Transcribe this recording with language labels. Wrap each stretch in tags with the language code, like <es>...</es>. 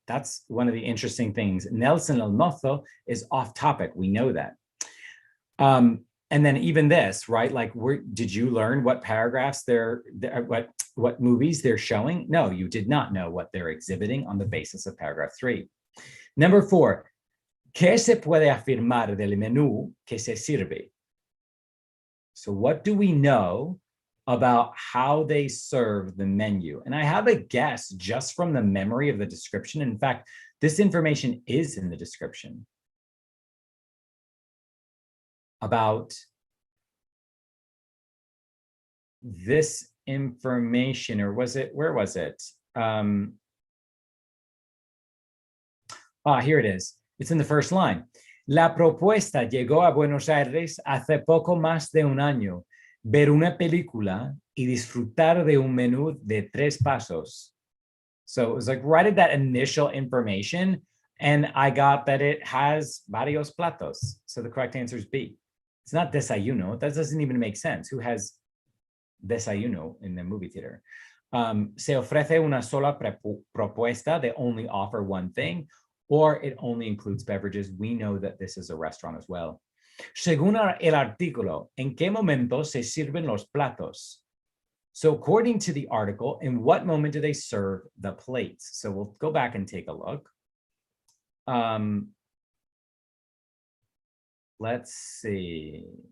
<en>That's one of the interesting things. Nelson El Mozo is off topic. We know that. And then even this, right? Like, did you learn what paragraphs what movies they're showing? No, you did not know what they're exhibiting on the basis of paragraph 3. Number 4,</en> <es>¿qué se puede afirmar del menú que se sirve?</es> <en>So what do we know about how they serve the menu? And I have a guess just from the memory of the description. In fact, this information is in the description about this information, or was it, where was it? Here it is. It's in the first line.</en> <es>La propuesta llegó a Buenos Aires hace poco más de un año. Ver una película y disfrutar de un menú de 3 pasos.</es> <en>So it was like right at that initial information, and I got that it has</en> <es>varios platos.</es> <en>So the correct answer is B. It's not desayuno. That doesn't even make sense. Who has desayuno in the movie theater?</en> <es>Se ofrece una sola propuesta.</es> <en>They only offer one thing, or it only includes beverages. We know that this is a restaurant as well.</en> <es>Según el artículo, ¿en qué momento se sirven los platos?</es> <en>So according to the article, in what moment do they serve the plates? So we'll go back and take a look. Let's see.</en>